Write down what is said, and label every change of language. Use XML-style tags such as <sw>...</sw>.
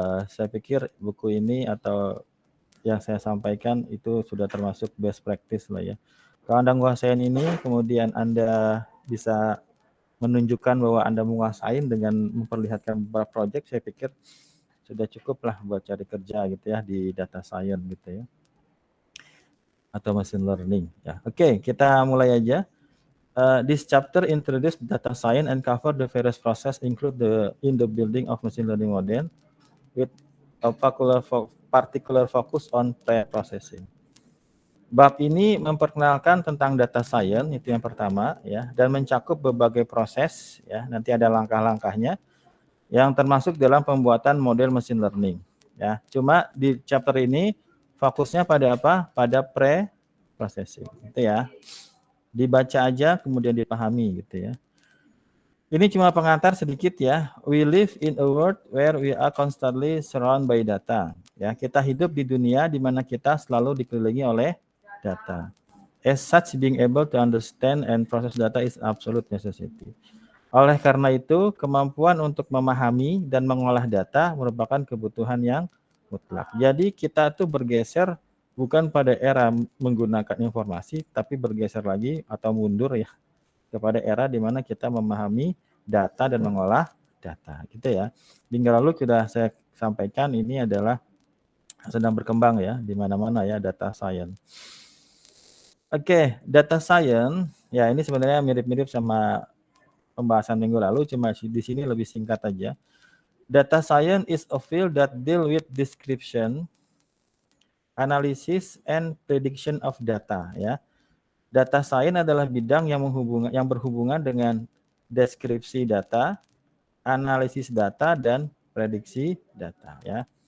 <id>Saya pikir buku ini atau yang saya sampaikan itu sudah termasuk best practice lah ya. Kalau Anda menguasain ini, kemudian Anda bisa menunjukkan bahwa Anda menguasain dengan memperlihatkan beberapa project, saya pikir sudah cukup lah buat cari kerja gitu ya di data science gitu ya. Atau machine learning ya. Oke, kita mulai aja.</id> <en>This chapter introduce data science and cover the various process include in the building of machine learning model with a particular focus on pre-processing.</en> <id>Bab ini memperkenalkan tentang data science, itu yang pertama ya, dan mencakup berbagai proses ya, nanti ada langkah-langkahnya yang termasuk dalam pembuatan model machine learning ya. Cuma di chapter ini fokusnya pada apa? Pada pre-processing gitu ya. Dibaca aja kemudian dipahami gitu ya. Ini cuma pengantar sedikit ya.</id> <en>We live in a world where we are constantly surrounded by data.</en> <id>Ya, kita hidup di dunia di mana kita selalu dikelilingi oleh data.</id> <en>As such, being able to understand and process data is absolute necessity.</en> <id>Oleh karena itu, kemampuan untuk memahami dan mengolah data merupakan kebutuhan yang mutlak. Jadi kita tuh bergeser bukan pada era menggunakan informasi, tapi bergeser lagi atau mundur ya kepada era di mana kita memahami data dan mengolah data, gitu ya. Minggu lalu sudah saya sampaikan ini adalah sedang berkembang ya di mana-mana ya data science. Oke, data science ya ini sebenarnya mirip-mirip sama pembahasan minggu lalu, cuma di sini lebih singkat aja.</id> <en>Data science is a field that deal with description, analysis, and prediction of data ya.</en> <id>Data science adalah bidang yang berhubungan dengan deskripsi data, analisis data, dan prediksi data ya.</id>